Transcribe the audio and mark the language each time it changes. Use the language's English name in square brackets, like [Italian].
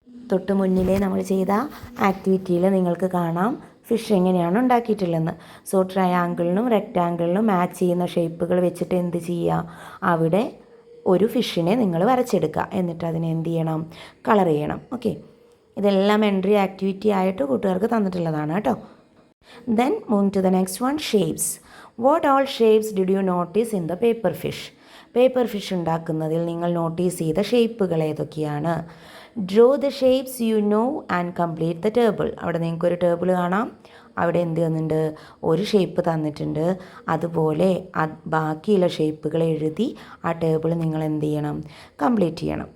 [Malayalam] തൊട്ട് മുന്നിലേ നമ്മൾ ചെയ്ത ആക്ടിവിറ്റിയിൽ നിങ്ങൾക്ക് കാണാം ഫിഷ് എങ്ങനെയാണ് ഉണ്ടാക്കിയിട്ടുള്ളതെന്ന്. സോ ട്രയാങ്കിളിനും റെക്റ്റാങ്കിളിനും മാച്ച് ചെയ്യുന്ന ഷേപ്പുകൾ വെച്ചിട്ട് എന്ത് ചെയ്യുക, അവിടെ ഒരു ഫിഷിനെ നിങ്ങൾ വരച്ചെടുക്കുക. എന്നിട്ട് അതിനെ എന്ത് ചെയ്യണം, കളർ ചെയ്യണം. ഓക്കെ, ഇതെല്ലാം എൻട്രി ആക്ടിവിറ്റി ആയിട്ട് കൂട്ടുകാർക്ക് തന്നിട്ടുള്ളതാണ് കേട്ടോ. [English] Then move to the next one, shapes. What all shapes did you notice in the paper fish? [Malayalam] Paper fish ഉണ്ടാക്കുന്നതിൽ നിങ്ങൾ നോട്ടീസ് ചെയ്ത ഷേപ്പുകൾ ഏതൊക്കെയാണ്? [English] Draw the shapes you know and complete the table. [Malayalam] അവിടെ നിങ്ങൾക്കൊരു table കാണാം. അവിടെ എന്ത് തന്നിട്ടുണ്ട്? ഒരു ഷേപ്പ് തന്നിട്ടുണ്ട്. അതുപോലെ ബാക്കിയുള്ള ഷേപ്പുകൾ എഴുതി ആ ടേബിൾ നിങ്ങൾ എന്ത് ചെയ്യണം? കംപ്ലീറ്റ് ചെയ്യണം.